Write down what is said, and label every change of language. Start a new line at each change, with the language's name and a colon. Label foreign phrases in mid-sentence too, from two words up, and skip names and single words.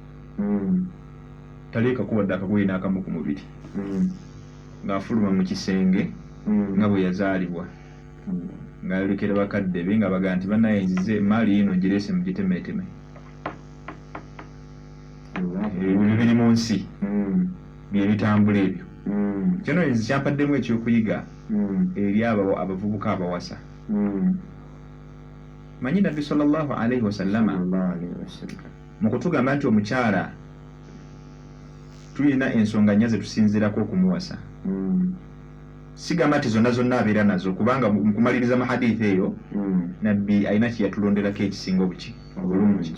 Ganda: taleeka kuwadde akagoye n'akamu ku mubiri ng'afuluma mu kisenge nga bwe yazaalibwa ng'ayolekera bakadde be nga baga nti bannaye nzize emmaali yino ngireese mugitemeeteme ebyo biri mu nsi bye bitambula ebyo kino nze kyampaddemu ekyokuyiga eri abavubuka abawasa. Manyi Nabbi
Arabic: صلى الله عليه وسلم
Ganda: mu kutugamba nti omukyala tulina ensonga nnya ze tusinziirako okumuwasa. Sigamba nti zonna abeera nazo kubanga mu kumaliriza mu hadithi eyo Nabbi alina kye yatulonderako ekisinga obulungi.